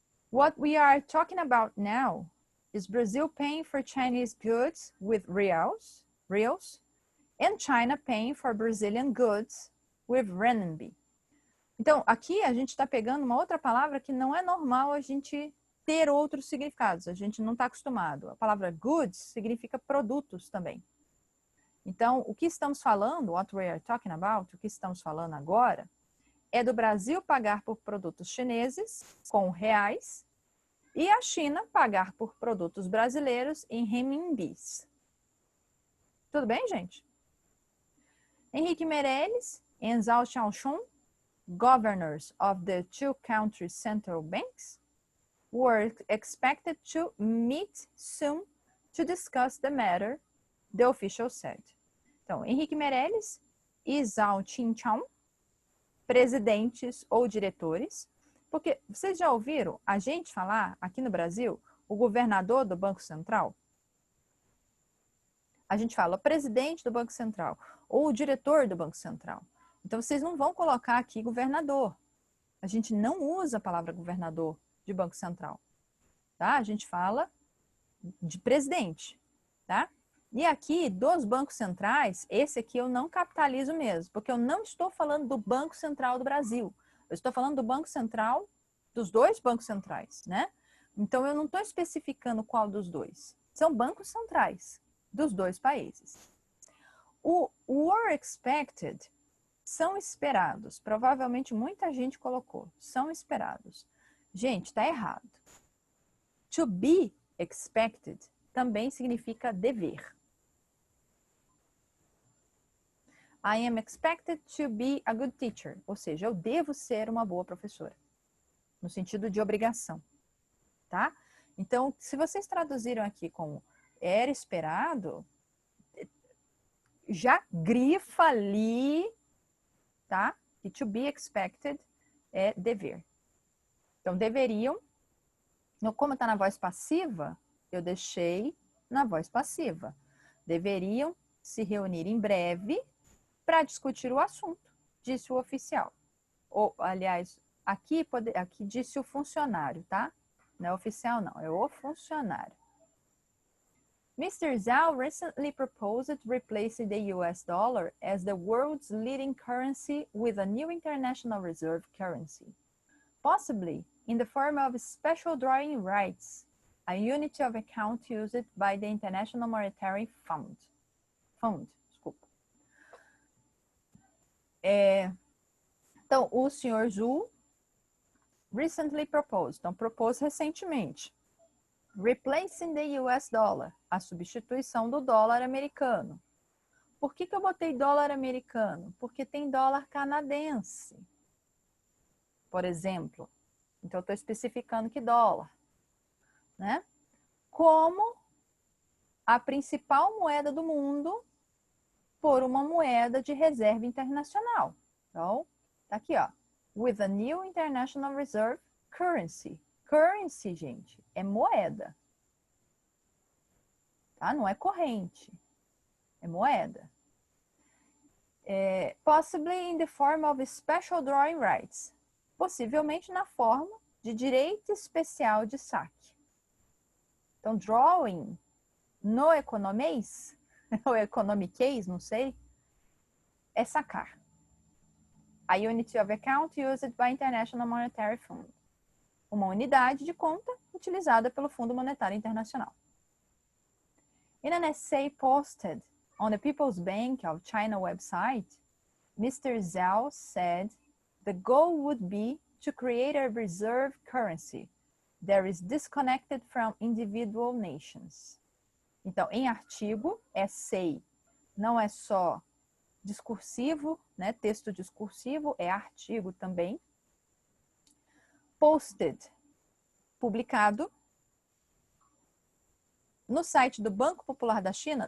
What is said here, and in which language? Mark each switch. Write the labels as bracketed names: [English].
[English] What we are talking about now is Brazil paying for Chinese goods with reals, and China paying for Brazilian goods with renminbi. [Portuguese] Então, aqui a gente está pegando uma outra palavra que não é normal a gente ter outros significados. A gente não está acostumado. A palavra goods significa produtos também. Então, o que estamos falando, [English] what we are talking about, [Portuguese] o que estamos falando agora, é do Brasil pagar por produtos chineses com reais e a China pagar por produtos brasileiros em renminbis. Tudo bem, gente? [English] Henrique Meirelles and Zhao Xiaoshun, governors of the two countries' central banks, were expected to meet soon to discuss the matter, the official said. [Portuguese] Então, Henrique Meirelles e Zhao Qinchao, presidentes ou diretores, porque vocês já ouviram a gente falar aqui no Brasil, o governador do Banco Central? A gente fala o presidente do Banco Central ou o diretor do Banco Central. Então, vocês não vão colocar aqui governador. A gente não usa a palavra governador de Banco Central. Tá? A gente fala de presidente. Tá? E aqui, dos bancos centrais, esse aqui eu não capitalizo mesmo, porque eu não estou falando do Banco Central do Brasil. Eu estou falando do Banco Central, dos dois bancos centrais, né? Então, eu não estou especificando qual dos dois. São bancos centrais dos dois países. O [English] were expected [Portuguese] são esperados. Provavelmente muita gente colocou. São esperados. Gente, está errado. [English] To be expected [Portuguese] também significa dever. [English] I am expected to be a good teacher. [Portuguese] Ou seja, eu devo ser uma boa professora. No sentido de obrigação. Tá? Então, se vocês traduziram aqui como era esperado, já grifa ali, tá? E [English] to be expected [Portuguese] é dever. Então, deveriam, como está na voz passiva, eu deixei na voz passiva. Deveriam se reunir em breve para discutir o assunto, disse o oficial. Ou, aliás, aqui disse o funcionário, tá? Não é oficial, não, é o funcionário. [English] Mr. Zhao recently proposed replacing the US dollar as the world's leading currency with a new international reserve currency, possibly in the form of special drawing rights, a unit of account used by the International Monetary Fund. [Portuguese] Desculpa. Então, o senhor Zhu [English] recently proposed, [Portuguese] então propôs recentemente, [English] replacing the US dollar, [Portuguese] a substituição do dólar americano. Por que eu botei dólar americano? Porque tem dólar canadense, por exemplo. Então, eu estou especificando que dólar, né? Como a principal moeda do mundo por uma moeda de reserva internacional. Então, tá aqui, ó. [English] With a new international reserve currency. [Portuguese] Currency, gente, é moeda. Tá? Não é corrente. É moeda. [English] Possibly in the form of special drawing rights. [Portuguese] Possivelmente na forma de direito especial de saque. Então, drawing no economês, ou economiquês, não sei, é sacar. [English] A unit of account used by International Monetary Fund. [Portuguese] Uma unidade de conta utilizada pelo Fundo Monetário Internacional. [English] In an essay posted on the People's Bank of China website, Mr. Zhao said the goal would be to create a reserve currency that is disconnected from individual nations. [Portuguese] Então, em artigo, essay não é só discursivo, né? Texto discursivo, é artigo também. Posted, publicado no site do Banco Popular da China.